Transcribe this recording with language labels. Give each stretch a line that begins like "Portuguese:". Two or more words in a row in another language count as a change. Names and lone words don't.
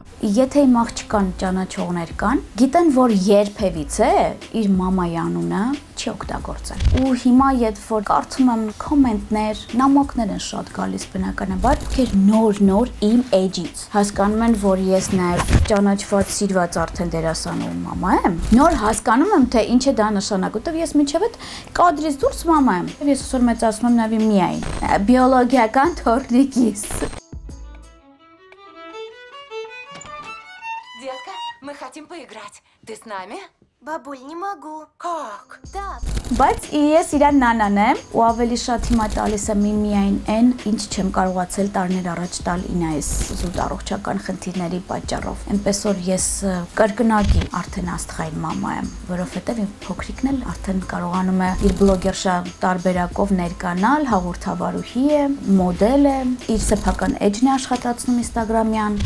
Armenian: Եթե իմ աղջկան ճանաչողներ կան, գիտեն, որ երբևիցե իր մամայի անունը չի օգտագործել։ Ու հիմա երբ որ կարդում եմ կոմենտներ, նամակներ են շատ գալիս բնականաբար, ովքեր նոր իմ էջից հասկանում են, որ ես նաև ճանաչված, սիրված արդեն դերասանուհու մամա եմ։ Նոր հասկանում եմ, թե ինչ է դա նշանակում, որտեղ ես միջև այդ կադրից դուրս մամա եմ։ Ես այսօր մեծացնում եմ նաև միայն բիոլոգիական թոռնիկիս։
Russian: Детка, мы хотим поиграть. Ты с нами? Бабуль, не могу. Как? Так.
Armenian: Բայց ես իրան նանան եմ ու ավելի շատ հիմա տալիս եմ միայն այն, ինչ չեմ կարողացել տարիներ առաջ տալ ինայիս զուտ առողջական խնդիրների պատճառով։ Այնպես որ ես կրկնակի արդեն աստղային մամա եմ, որովհետև իմ փոքրիկն էլ արդեն կարողանում է իր բլոգերշա տարբերակով ներկանալ, հաղորդավարուհի է, մոդել է, իր սեփական էջն է աշխատացնում Instagram-յան։